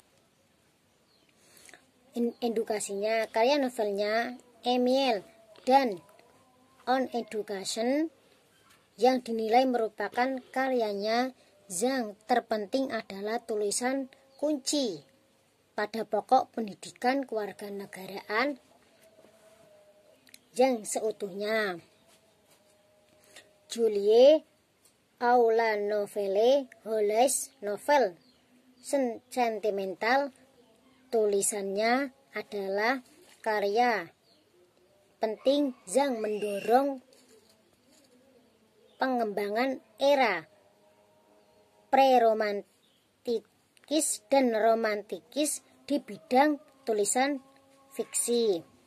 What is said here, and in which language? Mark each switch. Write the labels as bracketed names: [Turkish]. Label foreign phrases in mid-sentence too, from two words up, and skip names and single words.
[Indonesian] Karya novelnya Emile dan On Education yang dinilai merupakan karyanya yang terpenting adalah tulisan kunci pada pokok pendidikan kewarganegaraan yang seutuhnya. Julie ou la nouvelle Holles novel sentimental tulisannya adalah karya penting yang mendorong pengembangan era pre-romantikis dan romantikis di bidang tulisan fiksi.